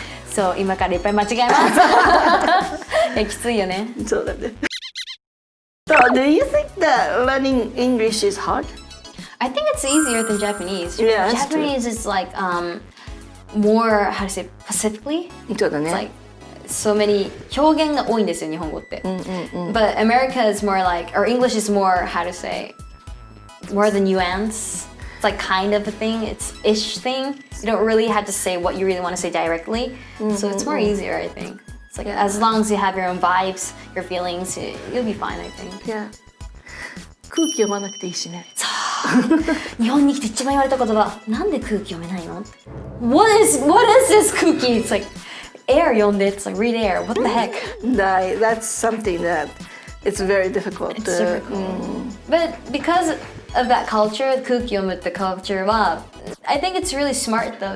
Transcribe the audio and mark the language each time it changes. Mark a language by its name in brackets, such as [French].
[Japanese] So 今からいっぱい間違えます。きついよね。そうだね。 [English] So, do you think that learning English is hard? I think it's easier than Japanese. Yeah, that's true. Japanese is like more how to say Pacifically. [Japanese] そうだ [English] It's [Japanese] ね。 [English] like so many [Japanese] 表現が多いんですよ日本語って。 [English] But America is more like, or English is more, how to say, more the nuance. It's like kind of a thing. It's ish thing. You don't really have to say what you really want to say directly. So it's more easier, I think. It's like as long as you have your own vibes, your feelings, you'll be fine, I think. Yeah. [Japanese] 空気読まなくていいしね。日本に来て一番言われた言葉、なんで空気読めないの？ [English] What is this 空気? It's like air [Japanese] 読んで。 [English] It's like read air. What the heck? That's something that it's very difficult. It's difficult. But because of that culture, [Japanese] 空気読むって [English] culture は I think it's really smart though.